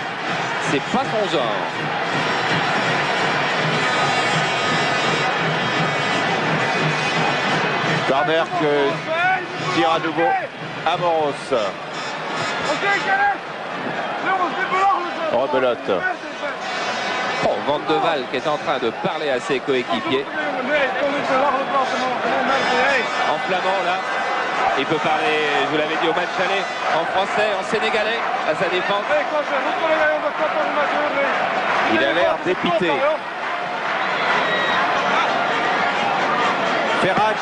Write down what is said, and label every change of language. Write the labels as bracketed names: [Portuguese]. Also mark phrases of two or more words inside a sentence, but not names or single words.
[French] C'est pas son genre. Corner que tire à nouveau Amoros. Rebelote. Van de Waal qui est en train de parler à ses coéquipiers. En flamand là. Il peut parler, je vous l'avais dit, au match aller, en français, en sénégalais, à sa défense. Il a l'air dépité. Perrache.